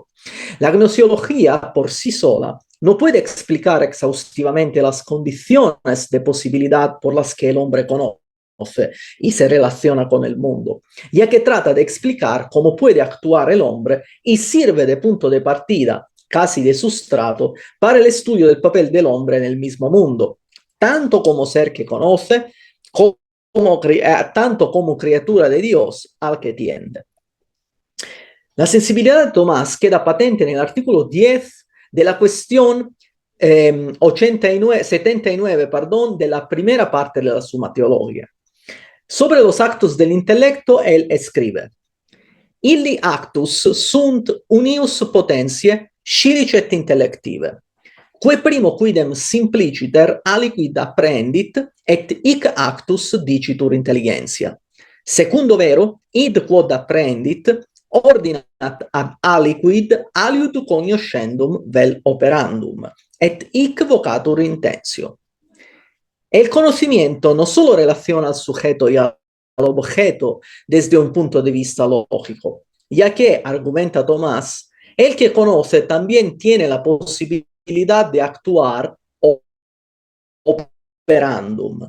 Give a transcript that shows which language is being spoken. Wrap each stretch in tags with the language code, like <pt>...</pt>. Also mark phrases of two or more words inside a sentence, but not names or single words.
<es>La gnoseología por sí sola no puede explicar exhaustivamente las condiciones de posibilidad por las que el hombre conoce y se relaciona con el mundo, ya que trata de explicar cómo puede actuar el hombre y sirve de punto de partida, casi de sustrato, para el estudio del papel del hombre en el mismo mundo, tanto como ser que conoce, tanto como criatura de Dios al que tiende. La sensibilidad de Tomás queda patente en el artículo 10 de la cuestión 79 de la primera parte de la Summa Theologia. Sobre los actos del intelecto, él escribe:</es> <la>Illi actus sunt unius potentiae scilicet intellective, que primo quidem simpliciter aliquid apprehendit, et hic actus dicitur intelligentia. Secundo vero, id quod apprehendit, ordinat ad aliquid aliud cognoscendum vel operandum, et hic vocatur intentio.</la> <es>El conocimiento no solo relaciona al sujeto y al objeto desde un punto de vista lógico, ya que, argumenta Tomás, el que conoce también tiene la posibilidad de actuar operandum.</es>